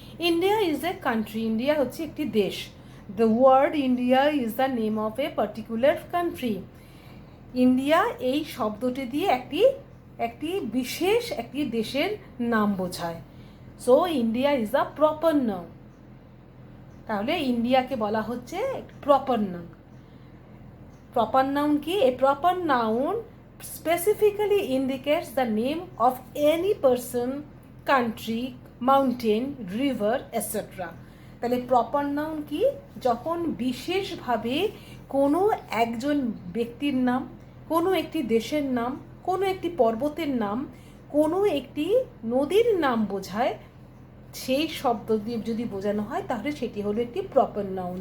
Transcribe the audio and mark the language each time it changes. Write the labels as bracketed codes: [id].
[en] India is a country, [bn] India হচ্ছে একটি দেশ। [en] The word India is the name of a particular country. [bn] India এই শব্দটি দিয়ে একটি বিশেষ একটি দেশের নাম বোঝায়। [en] So India is the proper noun. [bn] তাহলে ইন্ডিয়াকে বলা হচ্ছে প্রপার নাউন। প্রপার নাউন কি? [en] A proper noun specifically indicates the name of any person, country, mountain, river, etc. [bn] তাহলে প্রপার নাউন কি? যখন বিশেষভাবে কোনো একজন ব্যক্তির নাম, কোনো একটি দেশের নাম কোনো একটি পর্বতের নাম, কোনো একটি নদীর নাম বোঝায়, সেই শব্দ দিয়ে যদি বোঝানো হয় তাহলে সেটি হলো একটি প্রপার নাউন।